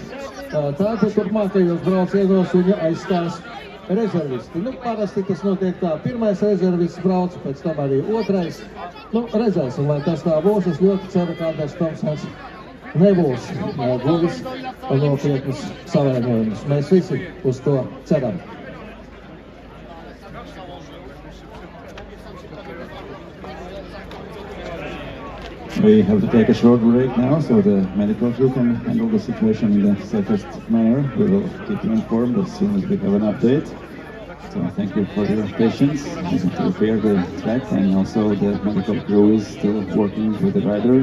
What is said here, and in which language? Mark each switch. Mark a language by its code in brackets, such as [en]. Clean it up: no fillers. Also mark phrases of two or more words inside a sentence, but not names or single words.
[lv] Tātad turpmākajos braucienos viņu aizstās rezervisti. Parasti tas notiek tā. Pirmais rezervists brauc, pēc tam arī otrais. Redzēsim, vai tas tā būs. Es ļoti ceru, ka Anders Tomsens nebūs guvis nopietnus savainojumus. Mēs visi uz to ceram. [en] We have to take a short break now, so the medical crew can handle the situation in the safest manner. We will keep you informed as soon as we have an update. So thank you for your patience to repair the track, and also the medical crew is still working with the rider.